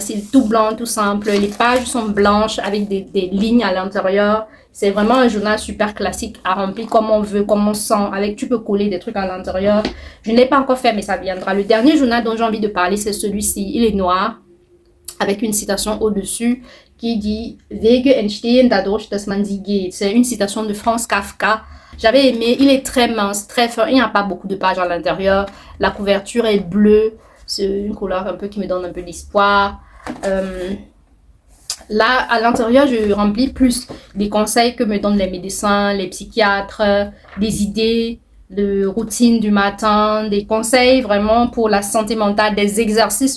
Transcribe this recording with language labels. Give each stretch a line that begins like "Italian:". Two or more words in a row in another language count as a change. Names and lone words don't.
French: C'est tout blanc, tout simple. Les pages sont blanches avec des lignes à l'intérieur. C'est vraiment un journal super classique à remplir comme on veut, comme on sent. Tu peux coller des trucs à l'intérieur. Je ne l'ai pas encore fait, mais ça viendra. Le dernier journal dont j'ai envie de parler, c'est celui-ci. Il est noir, avec une citation au-dessus qui dit «
German: Wege entstehen dadurch, dass man sie geht ».
French: C'est une citation de Franz Kafka. J'avais aimé. Il est très mince, très fin. Il n'y a pas beaucoup de pages à l'intérieur. La couverture est bleue. C'est une couleur un peu qui me donne un peu d'espoir. Là, à l'intérieur, je remplis plus des conseils que me donnent les médecins, les psychiatres, des idées de routine du matin, des conseils vraiment pour la santé mentale, des exercices.